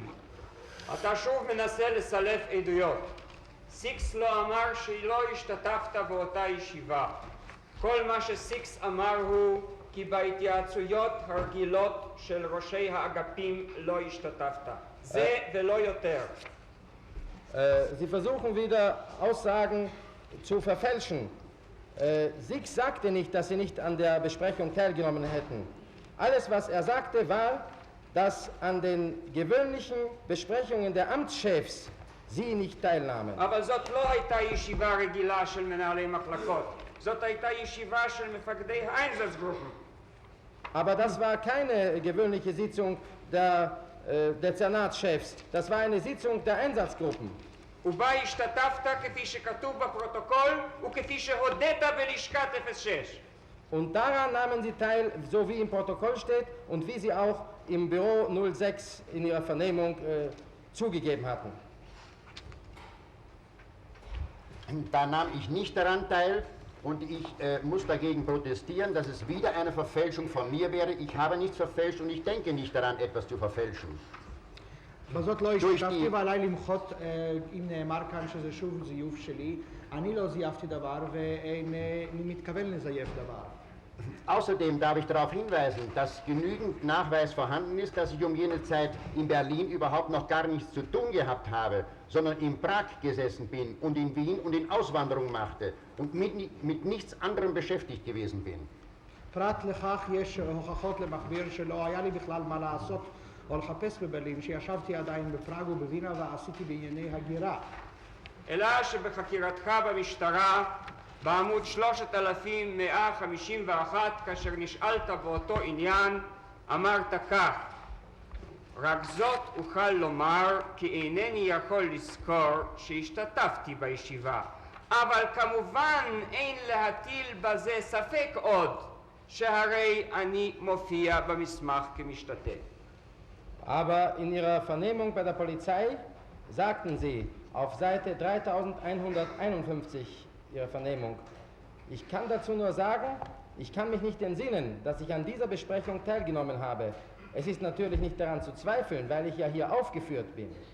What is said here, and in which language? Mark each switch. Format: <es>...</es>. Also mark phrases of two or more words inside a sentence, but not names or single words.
<he>אתה שוב מנסה לסלף עדויות. סיקס לא אמר שלא השתתפת באותה ישיבה. כל מה שסיקס אמר הוא כי בהתייעצויות הרגילות של ראשי האגפים לא השתתפת. זה ולא יותר.</he> <de>Sie versuchen wieder Aussagen zu verfälschen. Six sagte nicht, dass sie nicht an der Besprechung teilgenommen hätten. Alles, was er sagte, war, dass an den gewöhnlichen Besprechungen der Amtschefs sie nicht teilnahmen.</de> <he>אבל זאת לא הייתה ישיבה רגילה של מנהלי מחלקות. זאת הייתה ישיבה של מפקדי האיינזצגרופן.</he> <de>Aber das war keine gewöhnliche Sitzung der Dezernatschefs. Das war eine Sitzung der Einsatzgruppen.</de> <he>ובה השתתפת כפי שכתוב בפרוטוקול וכפי שהודית בלשכת 06.</he> <de>Und daran nahmen sie teil, so wie im Protokoll steht und wie sie auch im Büro 06 in ihrer Vernehmung zugegeben hatten. Da nahm ich nicht daran teil und ich muss dagegen protestieren, dass es wieder eine Verfälschung von mir wäre. Ich habe nichts verfälscht und ich denke nicht daran, etwas zu verfälschen.</de> <he>בזאת לא השתתפתי ועליי למחות אם נאמר כאן שזה שוב זיוף שלי. אני לא זייפתי דבר ואינני מתכוון לזייף דבר.</he> <de>Außerdem darf ich darauf hinweisen, dass genügend Nachweis vorhanden ist, dass ich um jene Zeit in Berlin überhaupt noch gar nichts zu tun gehabt habe, sondern in Prag gesessen bin und in Wien und in Auswanderung machte und mit nichts anderem beschäftigt gewesen bin.</de> <he>פרט לכך יש הוכחות למכביר שלא היה לי בכלל מה לעשות או לחפש בברלין, שישבתי עדיין בפראג ובווינה ועשיתי בענייני הגירה. אלא שבחקירתך במשטרה בעמוד 3151, כאשר נשאלת באותו עניין, אמרת כך: רק זאת אוכל לומר כי אינני יכול לזכור שהשתתפתי בישיבה, אבל כמובן אין להטיל בזה ספק עוד, שהרי אני מופיע במסמך כמשתתף.</he> <de>Aber in Ihrer Vernehmung bei der Polizei sagten Sie auf Seite 3151 Ihrer Vernehmung: Ich kann dazu nur sagen, ich kann mich nicht entsinnen, dass ich an dieser Besprechung teilgenommen habe. Es ist natürlich nicht daran zu zweifeln, weil ich ja hier aufgeführt bin.</de>